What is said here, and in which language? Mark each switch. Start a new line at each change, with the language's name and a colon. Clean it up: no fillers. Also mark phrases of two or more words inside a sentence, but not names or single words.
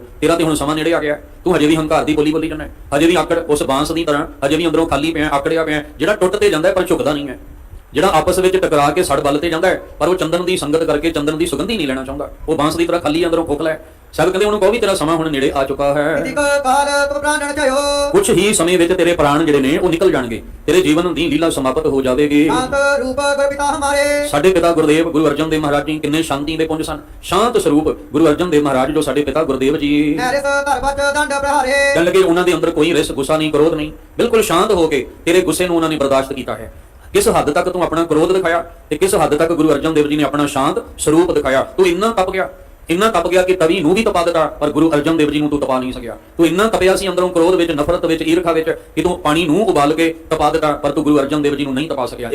Punjabi: ਤੇਰਾ ਤੇ ਹੁਣ ਸਮਾਂ ਨੇੜੇ ਆ ਗਿਆ, ਤੂੰ ਹਜੇ ਵੀ ਹੰਕਾਰ ਦੀ ਬੋਲੀ ਜਾਂਦਾ, ਹਜੇ ਵੀ ਆਕੜ ਉਸ ਬਾਂਸ ਦੀ ਤਰ੍ਹਾਂ ਹਜੇ ਵੀ ਅੰਦਰੋਂ ਖਾਲੀ ਪਿਆ, ਆਕੜਿਆ ਪਿਆ, ਜਿਹੜਾ ਟੁੱਟ ਤੇ ਜਾਂਦਾ ਪਰ ਝੁਕਦਾ ਨਹੀਂ ਹੈ, ਜਿਹੜਾ ਆਪਸ ਵਿੱਚ ਟਕਰਾ ਕੇ ਸੜ ਬਲ ਤੇ ਜਾਂਦਾ ਹੈ, ਪਰ ਉਹ ਚੰਦਨ ਦੀ ਸੰਗਤ ਕਰਕੇ ਚੰਦਨ ਦੀ ਸੁਗੰਧੀ ਨਹੀਂ ਲੈਣਾ ਚਾਹੁੰਦਾ। ਉਹ ਬਾਂਸ ਦੀ ਤਰ੍ਹਾਂ ਖਾਲੀ ਅੰਦਰੋਂ ਖੋਖਲਾ ਹੈ। ਸਾਹਿਬ ਕਹਿੰਦੇ ਉਹਨੂੰ ਕਹੋ ਵੀ ਤੇਰਾ ਸਮਾਂ ਹੁਣ ਨੇੜੇ ਆ ਚੁੱਕਾ ਹੈ।
Braj: इति काल तुम प्राणन चयो
Punjabi: ਕੁਝ ਹੀ ਸਮੇਂ ਵਿੱਚ ਤੇਰੇ ਪ੍ਰਾਣ ਜਿਹੜੇ ਨੇ ਉਹ ਨਿਕਲ ਜਾਣਗੇ, ਤੇਰੇ ਜੀਵਨ ਦੀ ਲੀਲਾ ਸਮਾਪਤ ਹੋ ਜਾਵੇਗੀ।
Braj: शांत रूप गुरु पिता हमारे
Punjabi: ਸਾਡੇ ਪਿਤਾ ਗੁਰਦੇਵ ਗੁਰੂ ਅਰਜਨ ਦੇਵ ਮਹਾਰਾਜ ਜੀ ਕਿੰਨੇ ਸ਼ਾਂਤੀ ਦੇ ਪੁੰਜ ਸਨ। ਸ਼ਾਂਤ ਸਰੂਪ ਗੁਰੂ ਅਰਜਨ ਦੇਵ ਮਹਾਰਾਜ ਜੋ ਸਾਡੇ ਪਿਤਾ ਗੁਰਦੇਵ ਜੀ
Braj: नैरिस धर्मच दंड प्रहारे
Punjabi: ਕਹਿਣ ਲੱਗੇ ਉਹਨਾਂ ਦੇ ਅੰਦਰ ਕੋਈ ਰਿਸ ਗੁੱਸਾ ਨਹੀਂ, ਕ੍ਰੋਧ ਨਹੀਂ, ਬਿਲਕੁਲ ਸ਼ਾਂਤ ਹੋ ਕੇ ਤੇਰੇ ਗੁੱਸੇ ਨੂੰ ਉਹਨਾਂ ਨੇ ਬਰਦਾਸ਼ਤ ਕੀਤਾ ਹੈ। ਕਿਸ ਹੱਦ ਤੱਕ ਤੂੰ ਆਪਣਾ ਕ੍ਰੋਧ ਦਿਖਾਇਆ ਤੇ ਕਿਸ ਹੱਦ ਤੱਕ ਗੁਰੂ ਅਰਜਨ ਦੇਵ ਜੀ ਨੇ ਆਪਣਾ ਸ਼ਾਂਤ ਸਰੂਪ ਦਿਖਾਇਆ। ਤੂੰ ਇੰਨਾ ਤਪ ਗਿਆ, ਇੰਨਾ ਤਪ ਗਿਆ ਕਿ ਤਵੀ ਨੂੰ ਵੀ ਤਪਾ ਦਿੱਤਾ, ਪਰ ਗੁਰੂ ਅਰਜਨ ਦੇਵ ਜੀ ਨੂੰ ਤੂੰ ਤਪਾ ਨਹੀਂ ਸਕਿਆ। ਤੂੰ ਇੰਨਾ ਤਪਿਆ ਸੀ ਅੰਦਰੋਂ ਕ੍ਰੋਧ ਵਿੱਚ, ਨਫ਼ਰਤ ਵਿੱਚ, ਈਰਖਾ ਵਿੱਚ ਕਿ ਤੂੰ ਪਾਣੀ ਨੂੰ ਉਬਾਲ ਕੇ ਤਪਾ ਦਿੱਤਾ, ਪਰ ਤੂੰ ਗੁਰੂ ਅਰਜਨ ਦੇਵ ਜੀ ਨੂੰ ਨਹੀਂ ਤਪਾ ਸਕਿਆ।